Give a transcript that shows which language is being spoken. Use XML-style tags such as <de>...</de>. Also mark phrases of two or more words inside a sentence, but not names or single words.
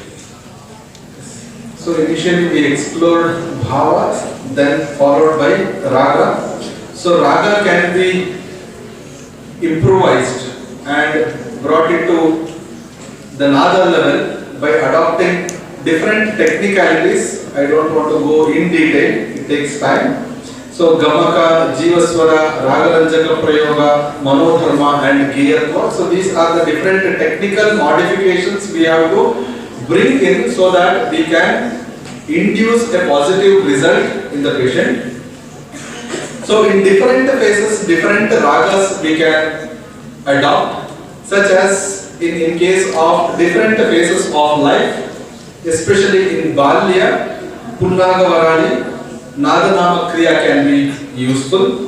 <en>So initially we explored bhava, then followed by raga. So raga can be improvised and brought into the nada level by adopting different technicalities. I don't want to go in detail, it takes time. So</en> <sa>gamaka, jivaswara, ragaranjaka prayoga, manodharma</sa> <en>and giyatva. So these are the different technical modifications we have to bring in so that we can induce a positive result in the patient. So in different phases, different ragas we can adopt, such as in case of different phases of life, especially in Balya, Punnaga Varali, Nadanama Kriya can be useful.</en>